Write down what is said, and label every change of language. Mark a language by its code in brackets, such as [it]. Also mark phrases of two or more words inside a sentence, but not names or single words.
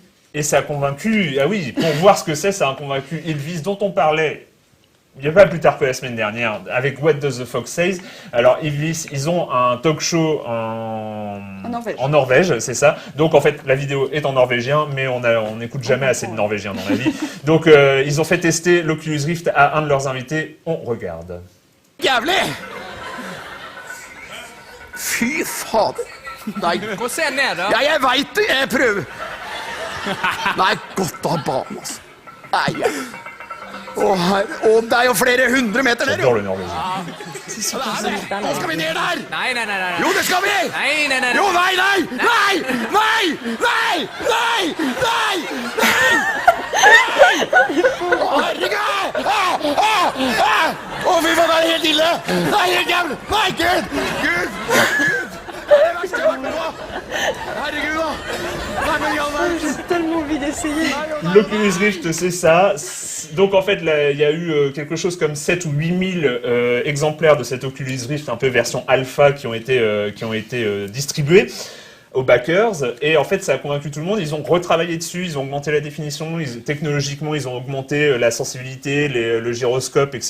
[fr] Et ça a convaincu, ah oui, pour voir ce que c'est, ça a convaincu Elvis, dont on parlait il n'y a pas plus tard que la semaine dernière, avec What Does the Fox Say. Alors, Elvis, ils ont un talk show en Norvège, c'est ça. Donc, en fait, la vidéo est en norvégien, mais on n'écoute jamais assez de norvégien dans la vie. Donc, ils ont fait tester l'Oculus Rift à un de leurs invités. On regarde. [no] Jævlig! Fy fader. Nei, Gå og se ned, da. ja, jeg veit det. Jeg prøver. Nei, godt av banen, altså. Nei. Å, herre. Å, det er jo flere hundre meter der, [fr] J'adore [no] jo. [fr] le norvégien. C'est sûr [no] Ja, [fr] que [no] det er det. Nå skal vi ned der. Nei, nei, nei, nei. Jo, det skal vi. Nei, nei, nei. Jo, nei, nei. Nei, nei, nei, nei, nei, nei. Å, herregud. Å, fy faen, det er helt ille. Det er helt jævlig. Nei, Gud. Gud. Gud. Det er det verste jeg har vært med på. Herregud, da. Nei, men i all verden. [fr] j'ai tellement envie d'essayer. L'Oculus Rift, c'est ça. Donc en fait, là, il y a eu quelque chose comme 7 ou 8 000 exemplaires de cet Oculus Rift, un peu version alpha, qui ont été distribués aux backers. Et en fait, ça a convaincu tout le monde. Ils ont retravaillé dessus, ils ont augmenté la définition, technologiquement, ils ont augmenté la sensibilité, le gyroscope, etc.